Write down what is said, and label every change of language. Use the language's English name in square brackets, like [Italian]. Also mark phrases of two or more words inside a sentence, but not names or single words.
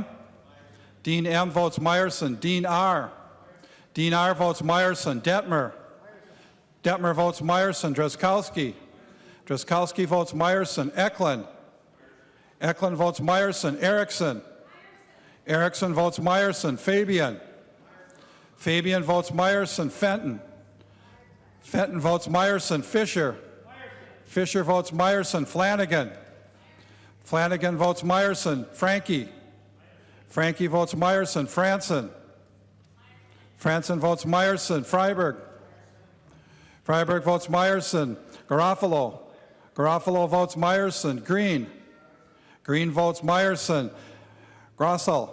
[English] Dean M votes Meyerson. Dean R? Dean R votes Meyerson. Detmer? Detmer votes Meyerson. Drazkowski? Drazkowski votes Meyerson. Eklund? Eklund votes Meyerson. Erickson? Erickson votes Meyerson. Fabian? Fabian votes Meyerson. Fenton? Fenton votes Meyerson. Fisher? Fisher votes Meyerson. Flanagan? Flanagan votes Meyerson. Frankie? Frankie votes Meyerson. Franson? Franson votes Meyerson. Freiberg? Freiberg votes Meyerson. Garofalo? Garofalo votes Meyerson. Green? Green votes Meyerson. Grossel?